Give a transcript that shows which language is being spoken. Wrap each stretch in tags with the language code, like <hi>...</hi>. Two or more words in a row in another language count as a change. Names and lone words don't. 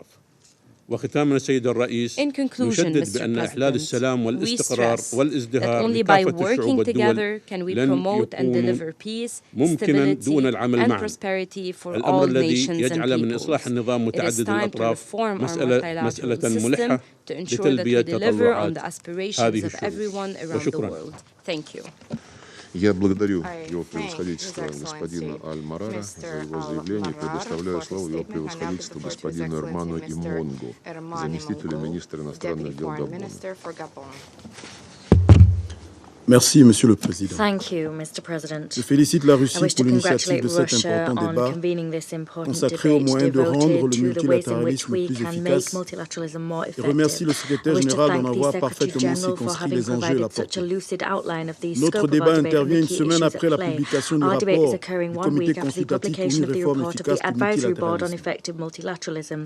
<ar>وختاما السيد الرئيس، نشدد بأن إحلال السلام والاستقرار والازدهار لكافة الشعوب والدول لن يكون ممكنا دون العمل معا. الأمر الذي يجعل من إصلاح النظام متعدد الأطراف مسألة ملحة لتلبية تطلعات هذه الشعوب. وشكرا.</ar> <ru>Я благодарю его превосходительство господина Аль-Марара за его заявление и предоставляю слово его превосходительству господину Эрману Имонгу, заместителю министра иностранных дел Габона.</ru> <fr>Merci, Monsieur le Président.</fr> <en>Thank you, Mr. President.</en> <fr>Je félicite la Russie pour l'initiative de cet important débat consacré aux moyens de rendre le multilatéralisme plus efficace et remercie le secrétaire général d'en avoir parfaitement circonscrit les enjeux et la portée. Notre débat intervient une semaine après la publication du rapport du Comité consultatif pour une réforme efficace du multilatéralisme.</fr>